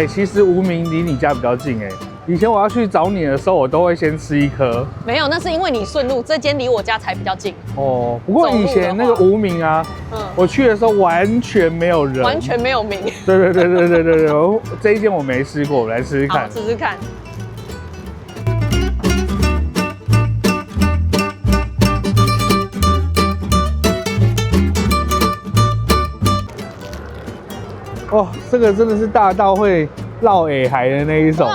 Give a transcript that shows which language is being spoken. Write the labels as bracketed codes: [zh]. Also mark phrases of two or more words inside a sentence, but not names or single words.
[zh] 其實無名離你家比較近以前我要去找你的時候，我都會先吃1顆。沒有，那是因為你順路，這間離我家才比較近。哦，不過以前那個無名啊，我去的時候完全沒有人，完全沒有名。對，這一間我沒吃過，我來吃吃看。好，吃吃看。哇，這個真的是大到會落耳海的那一種。